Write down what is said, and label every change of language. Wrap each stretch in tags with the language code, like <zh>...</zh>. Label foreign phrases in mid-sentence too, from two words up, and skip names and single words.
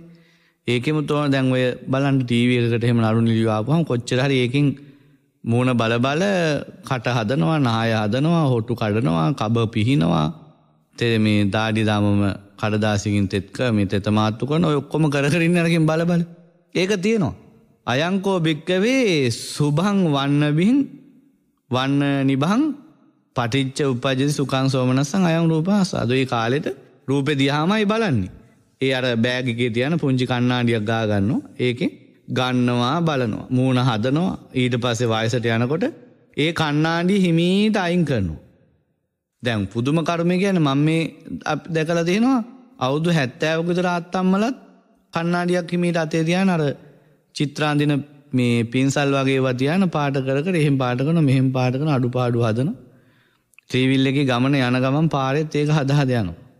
<si>ඒකෙම තෝරන දැන් ඔය බලන්න ටීවී එකකට එහෙම නරු නිලිය ආපුවම කොච්චර හරි ඒකෙන් මූණ බල කට හදනවා, නාය හදනවා, හොටු කඩනවා, කබ පිහිනවා. මේ දාඩි දාමම කඩදාසියකින් මේ තෙත මාත්තු කරන ඔය ඔක්කොම කර ඉන්න අරකින් බල. ඒක තියෙනවා.</si> <pi>අයංකෝ භික්කවේ සුභං වන්න නිභං පටිච්ච උප්පජ්ජති සුඛං සෝමනස්සං අයං රූපාස්සාදු.</pi> <si>ඒ කාලෙට රූපේ දිහාමයි බලන්නේ. ඒ අර බෑග් එකේ තියන පුංචි කණ්ණාඩියක් ගා ගන්නවා. ඒකේ ගන්නවා බලනවා. මූණ හදනවා. ඊට පස්සේ වයසට යනකොට ඒ කණ්ණාඩිය හිමීට අයින් කරනවා. දැන් පුදුම කර්මය කියන්නේ මම මේ දැකලා තියෙනවා අවුරුදු 70ක විතර ආත්තම්මලත් කණ්ණාඩියක් හිමීට අතේ තියාන අර චිත්‍රාන්දින මේ පින්සල් වගේ ඒවා තියාන පාට කර එහෙම පාට කරන මෙහෙම පාට කරන අඩුපාඩු හදන ත්‍රිවිල් එකේ ගමන යන ගමන් පාරෙත් ඒක හදා යනවා.</si>